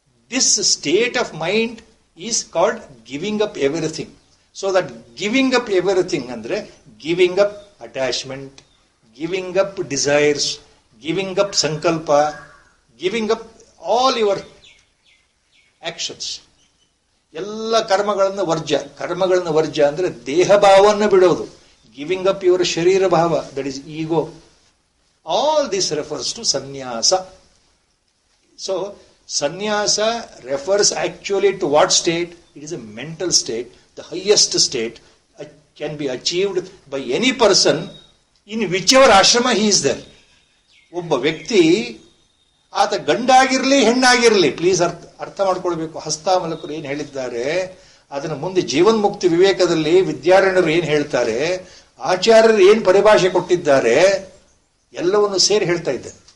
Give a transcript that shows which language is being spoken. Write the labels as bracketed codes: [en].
[en] This state of mind is called giving up everything. So that giving up everything andre giving up attachment, giving up desires, giving up sankalpa, giving up all your actions. [kn] ಎಲ್ಲ ಕರ್ಮಗಳನ್ನು ವರ್ಜ್ಯ ಅಂದ್ರೆ ದೇಹ ಭಾವವನ್ನು ಬಿಡೋದು. [en] Giving up your ಶರೀರ ಭಾವ, that is ego. All this refers to sannyasa. So, sannyasa refers actually to what state? It is a mental state, the highest state, can be achieved by any person in whichever ashrama he is there. [kn] ಒಬ್ಬ ವ್ಯಕ್ತಿ ಆತ ಗಂಡಾಗಿರ್ಲಿ ಹೆಣ್ಣಾಗಿರ್ಲಿ, please ಅರ್ಥ ಮಾಡ್ಕೊಳ್ಬೇಕು. ಹಸ್ತಾಮಲಕರು ಏನ್ ಹೇಳಿದ್ದಾರೆ ಅದನ್ನು ಮುಂದೆ ಜೀವನ್ಮುಕ್ತಿ ವಿವೇಕದಲ್ಲಿ ವಿದ್ಯಾರಣ್ಯರು ಏನ್ ಹೇಳ್ತಾರೆ, ಆಚಾರ್ಯರು ಏನ್ ಪರಿಭಾಷೆ ಕೊಟ್ಟಿದ್ದಾರೆ, ಎಲ್ಲವನ್ನು ಸೇರಿ ಹೇಳ್ತಾ ಇದ್ದೆ.